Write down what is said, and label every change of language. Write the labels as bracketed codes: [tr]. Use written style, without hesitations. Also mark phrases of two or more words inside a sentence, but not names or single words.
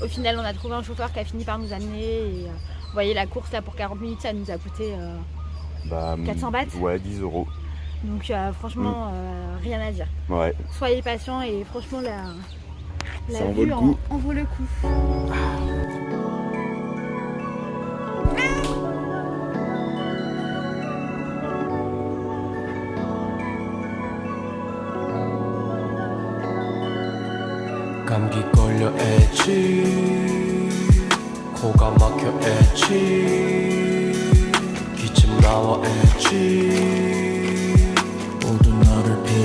[fr] Au final, on a trouvé un chauffeur qui a fini par nous amener. Et, vous voyez, la course là pour 40 minutes, ça nous a coûté 400 bahts. Ouais, 10 euros. Donc franchement, rien à dire. Ouais. Soyez patients et franchement, la Ça en vaut vue le coup. en vaut le coup. [ko] 감기 걸려 애지 코가 막혀 애지 기침 나와 애지 모두 너를